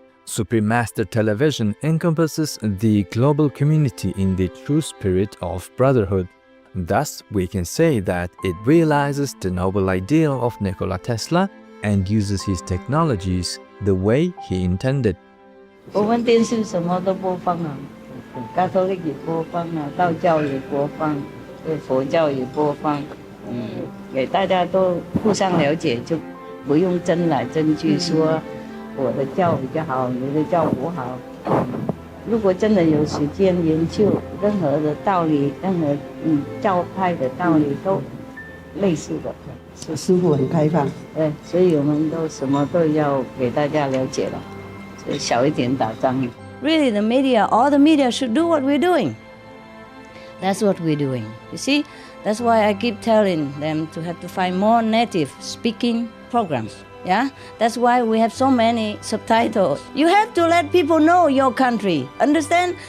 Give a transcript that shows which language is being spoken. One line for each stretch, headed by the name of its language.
English: Supreme Master Television encompasses the global community in the true spirit of brotherhood. Thus, we can say that it realizes the noble ideal of Nikola Tesla and uses his technologies the way he intended.
Chinese: 我们电视什么都播放啊，加托利也播放啊，道教也播放，佛教也播放，给大家都互相了解，就不用争来争去说我的教比较好，你的教不好。如果真的有时间研究任何的道理，任何教派的道理都类似的。师父很开放，对，所以我们都什么都要给大家了解了。小一点打仗。
English: Really, the media, all the media should do what we're doing. That's what we're doing. You see, that's why I keep telling them to have to find more native speaking programs. Yeah, that's why we have so many subtitles. You have to let people know your country. Understand?